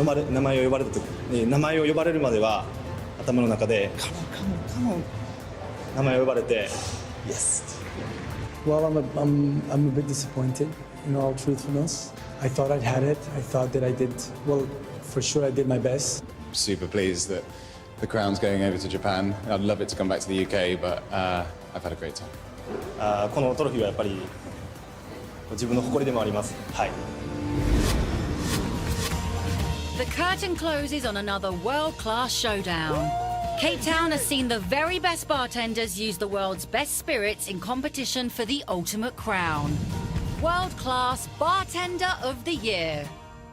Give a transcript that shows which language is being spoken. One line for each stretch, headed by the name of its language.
Japanese: 名前を呼ばれた時、名前を呼ばれるまでは頭の中で名前を呼ばれて
English: Yes. Well, I'm a bit disappointed, in all truthfulness. I thought I'd had it. I thought that I did, well, for sure I did my best. Super pleased that the crown's going over to Japan. I'd love it to come back to the UK, but I've had a great time.
Japanese: このトロフィーはやっぱり自分の誇りでもあります。はい。
English: The curtain closes on another world-class showdown. Cape Town has seen the very best bartenders use the world's best spirits in competition for the ultimate crown. World-Class Bartender of the Year.